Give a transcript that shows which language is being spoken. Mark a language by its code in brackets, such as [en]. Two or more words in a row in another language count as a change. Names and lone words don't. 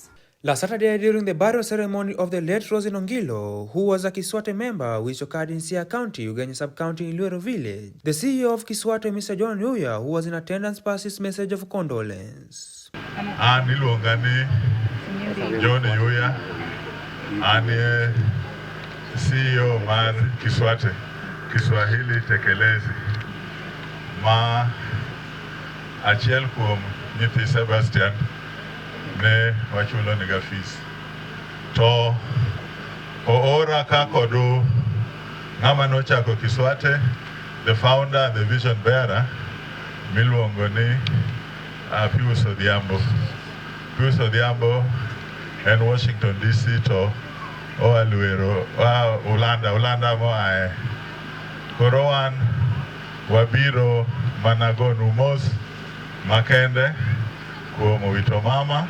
[en] Last Saturday, during the burial ceremony of the late Rosin Ongilo, who was a KISWATE member which occurred in Sia County, Ugenya Sub-County in Luero Village, the CEO of KISWATE, Mr. John Yuya, who was in attendance, passed his message of condolence. [luo] Nilongani John Yuya, CEO mar KISWATE, Kiswahili Tekelezi, ma achiel kuom nyithi Sebastian ne wachulo niga fees. To oora kakodu ng'ama nochako KISWATE, [en] the founder and the vision bearer, [luo] miluongo ni [en] Pius Odhiambo. [luo] Pius Odhiambo en Washington DC to oa Luero, Ulanda moae. Koro wan wabiro managonu mos makende kuom wito mama.